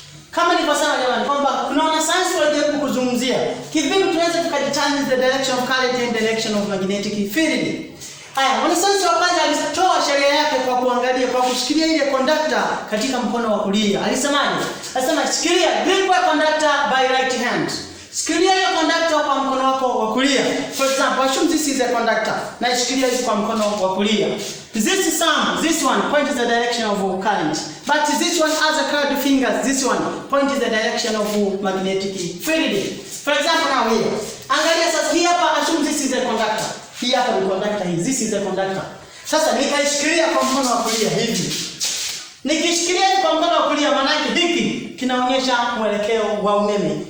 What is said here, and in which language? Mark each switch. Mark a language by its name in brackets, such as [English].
[Swahili] Kama nilivyosema jamani kwamba kuna wanasayansi walijaribu kuzungumzia kivipi tunaweza tukadetermine [English] the direction of current and direction of magnetic field. [Swahili] Haya, mwanasayansi wa kwanza alitoa sheria yake kwa kuangalia, kwa kushikilia ile conductor katika mkono wa kulia. Alisemaje? Alisema shikilia [English] grip a conductor by right hand. [Swahili] Shikilia ile conductor kwa mkono wako wa kulia. [English] For example, assume this is a conductor. [Swahili] Na shikilia hizi kwa mkono wa kulia. [English] This one points the direction of current. But this one has a curved fingers. This one points the direction of magnetic field. For example, now here. [Swahili] Angalia sasa hii hapa, [English] assume this is a conductor. [Swahili] Hii hapa ni conductor hii. [English] This is a conductor. [Swahili] Sasa nikaishikilia kwa mkono wa kulia hivi. Nikishikilia kwa mkono wa kulia maana yake hiki kinaonyesha mwelekeo wa umeme.